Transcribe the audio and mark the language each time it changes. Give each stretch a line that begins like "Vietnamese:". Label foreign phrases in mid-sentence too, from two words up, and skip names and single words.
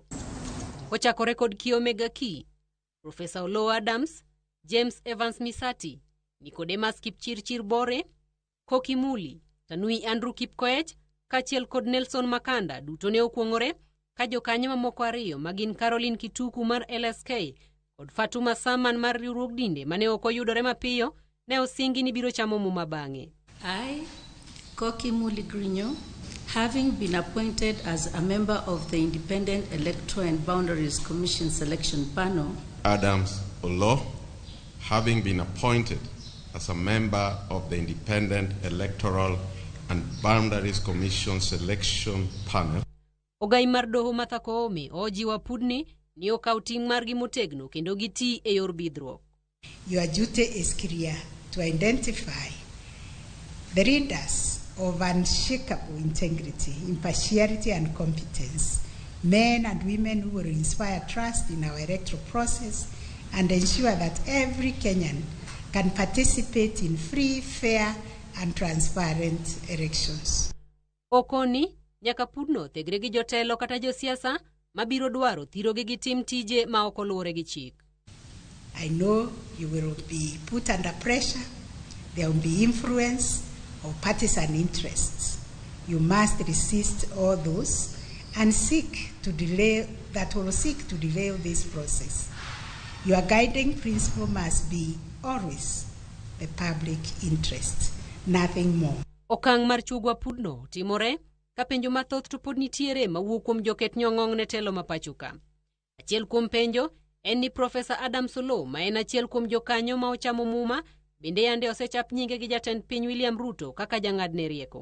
Luo (Kenya and Tanzania): Kochakore kod Kiomega Key, Professor Oloo Adams, James Evans Misati, Nicodemus Kipchirchir Bore, Koki Muli, Tanui Andrew Kipkoech, kachiel kod Nelson Makanda duto ne okwong'ore ka jokanyo mamoko ariyo magin Caroline Kituku mar LSK kod Fatuma Saman mar riwruog dinde mane ok oyudore mapiyo ne osingi ni biro chamo muma bang'e.
English: I, Koki Muli Grinyo, having been appointed as a member of the Independent Electoral and Boundaries Commission Selection Panel. Adams Oloo, having been appointed as a member of the Independent Electoral and Boundaries Commission Selection Panel.
Luo (Kenya and Tanzania): Ogai mar doho Martha Koome ojiwo apudni ni okaw ting' margi motegno kendo giti e yor bidhruok.
English: Your duty is clear to identify the leaders of unshakable integrity, impartiality and competence, men and women who will inspire trust in our electoral process and ensure that every Kenyan can participate in free, fair and transparent elections.
Luo (Kenya and Tanzania): Okoni nyaka pudno thegre gi jotelo kata josiasa mabiro dwaro thirogi gi tim tije ma ok oluwore gi chik.
English: I know you will be put under pressure. There will be influence of partisan interests. You must resist all those and seek to delay this process. Your guiding principle must be always the public interest, nothing more.
Luo (Kenya and Tanzania): Okang' mar chuogwa pudno timore ka penjo mathoth to pod nitiere mawuok kuom joket nyong'ong ne telo mapachoka. Achiel kuom penjo en ni Professor Adams Oloo ma en achiel kuom jokanyo ma ochamo muma bende yande osechap nyinge gi jatend piny William Ruto kaka jang'ad ne rieko.